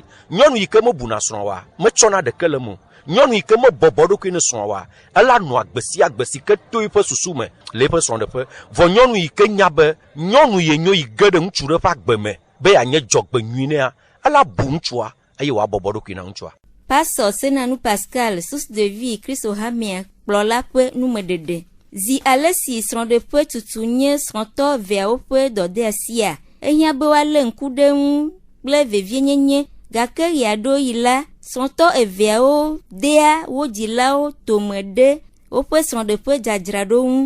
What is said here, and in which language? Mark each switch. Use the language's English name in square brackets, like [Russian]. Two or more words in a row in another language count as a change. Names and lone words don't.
[Ewe] Nyɔnu yi ke mebuna srɔ̃a wa, metsɔna ɖeke le mo. Nyɔnu yi ke mebɔbɔ ɖokui ne srɔ̃a wa, ela nɔ agbe sia agbe si ke to yiƒe susu me le yiƒe srɔ̃ɖeƒe. Vɔ nyɔnu yi ke nya be nyɔnu ye nyo yi ge ɖe ŋutsu ɖe ƒe agbe me be yeanye dzɔgbe nyui nea, ela bu ŋutsua eye wòabɔbɔ ɖokui na ŋutsua. Pasɔ senanu Pascal, [French] source de vie, [Ewe] Kristo Hamia, kplɔla ƒe numeɖeɖe. Zi ale si srɔ̃ɖeƒe tutu nye srɔ̃tɔ eveawo ƒe dɔdeasia, ehiã be woalé ŋku ɖe ŋu kple vevienyenye, gake ɣia ɖo yi la, srɔ̃tɔ eveawo dea wo dzilawo tome ɖe woƒe srɔ̃ɖeƒe dzadzraɖo ŋu.